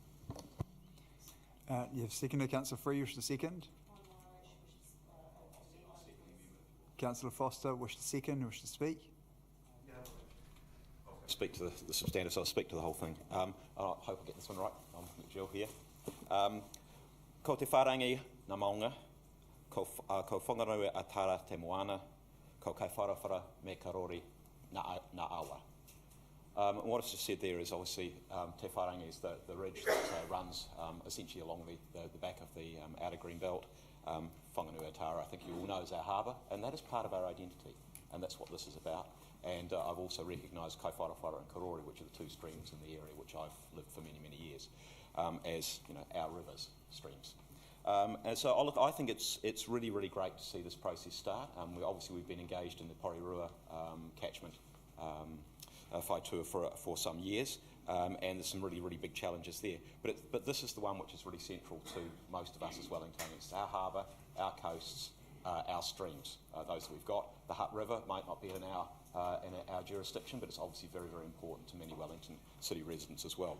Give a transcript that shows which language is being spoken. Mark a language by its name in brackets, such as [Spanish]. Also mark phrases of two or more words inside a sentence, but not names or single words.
[English] You have seconded. Councillor Free, you wish to second? Councillor Foster, wish to second, wish to speak? Speak to the substantive, so I'll speak to the whole thing. I hope I get this one right. I'm Jill here. [Māori] Ko te wharangi na maunga, ko whangarau a tara te moana, ko kai wharawhara me karori na awa. [English] And what I've just said there is obviously [Māori] te wharangi [English] is the ridge that runs essentially along the back of the outer green belt. Whanganui-a-Tara, I think you all know, is our harbour, and that is part of our identity, and that's what this is about. And I've also recognised Kai Wharawhara and Karori, which are the two streams in the area which I've lived for many, many years, as our rivers, streams. And so I think it's really, really great to see this process start. We've been engaged in the Porirua catchment whātua for some years, and there's some really, really big challenges there. But this is the one which is really central to most of us as Wellingtonians. Our harbour, our coasts, our streams, those that we've got. The Hutt River might not be in our jurisdiction, but it's obviously very, very important to many Wellington city residents as well.